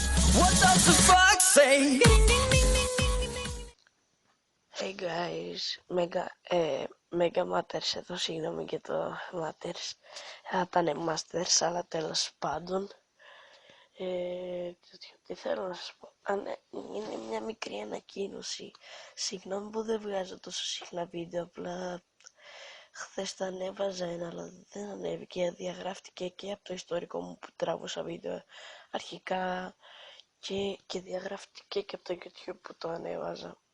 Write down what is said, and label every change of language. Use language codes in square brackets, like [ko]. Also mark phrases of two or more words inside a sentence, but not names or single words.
[en] What does the fox say? Hey guys, [el] Mega Matters εδώ, συγγνώμη για το Matters. Θα ήταν Masters, αλλά τέλος πάντων. Τι θέλω να σας πω, είναι μια μικρή ανακοίνωση. Συγγνώμη που δεν βγάζω τόσο συχνά βίντεο, απλά χθες τα ανέβαζα ένα, αλλά δεν ανέβηκε, διαγράφτηκε και από το ιστορικό μου που τράβωσα βίντεο αρχικά και διαγράφτηκε και από το YouTube που το ανέβαζα.